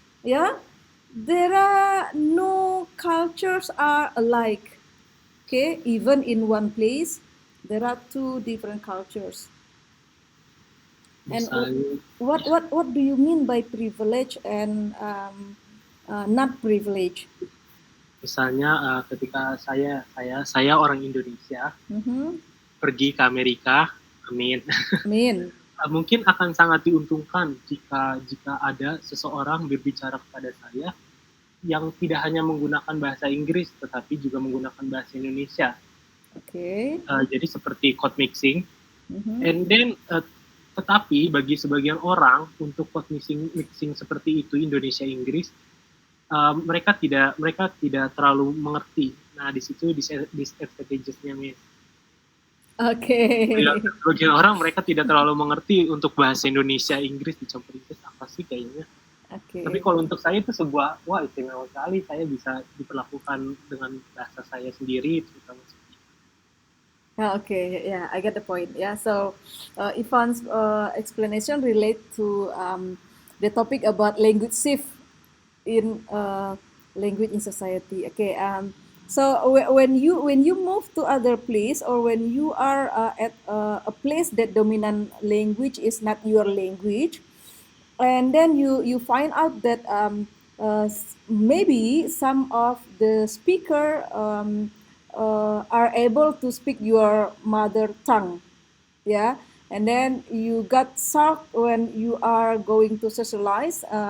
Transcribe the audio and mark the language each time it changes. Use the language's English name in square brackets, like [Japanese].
[English] Yeah, there are no cultures are alike. Okay, even in one place, there are two different cultures. And [Indonesian] Misalnya, [English] what do you mean by privilege and not privilege? [Indonesian] misalnya ketika saya orang Indonesia pergi ke Amerika, amin. Amin. Mungkin akan sangat diuntungkan jika ada seseorang berbicara kepada saya yang tidak hanya menggunakan bahasa Inggris tetapi juga menggunakan bahasa Indonesia. [English] Okay. [Indonesian] Jadi seperti code mixing. [English] And then [Indonesian] tetapi bagi sebagian orang untuk code mixing seperti itu Indonesia Inggris mereka tidak terlalu mengerti. Nah di situ disadvantages-nya, Miss. Oke. Sebagian orang mereka tidak terlalu mengerti untuk bahasa Indonesia Inggris dicampur Inggris apa sih kayaknya. [English] Okay. [Indonesian] Tapi kalau untuk saya itu sebuah istimewa sekali, saya bisa diperlakukan dengan bahasa saya sendiri terutama. [English] Okay, yeah, I get the point. Yeah, so Ivan's explanation relate to the topic about language shift in language in society. Okay, so when you move to other place, or when you are at a place that dominant language is not your language, and then you find out that maybe some of the speaker are able to speak your mother tongue, yeah, and then you got shocked when you are going to socialize